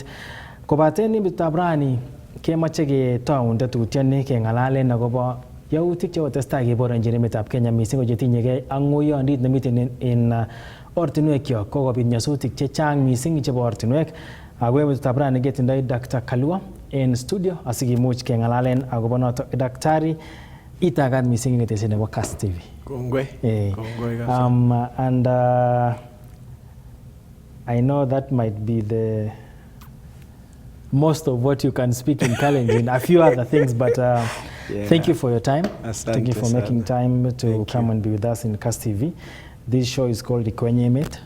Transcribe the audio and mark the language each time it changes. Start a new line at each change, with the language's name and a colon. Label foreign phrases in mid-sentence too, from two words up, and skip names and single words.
Kalenjin: Kobaten imitab rani kemoche ketaun tetutioni keng'alalen akobo yautik chekotestai keboronjin emetab Kenya missing ko chetinyegei ak ng'oyondit nemiten en ortinwekyok kokobit nyasutik chechang missing chebo ortinwek. Ako imitab rani ketindoi Dr. Kalua en studio asikimuch keng'alalen akobo noto. Daktari, itakat missing en ketesiet nebo Kass TV. Kongoi. Kongoi kabisa.
English: And I know that might be the most of what you can speak in Kalenjin, a few other things, but thank you for your time. Thank you for making time to come and be with us in Kass TV. This show is called Ikweny Emet.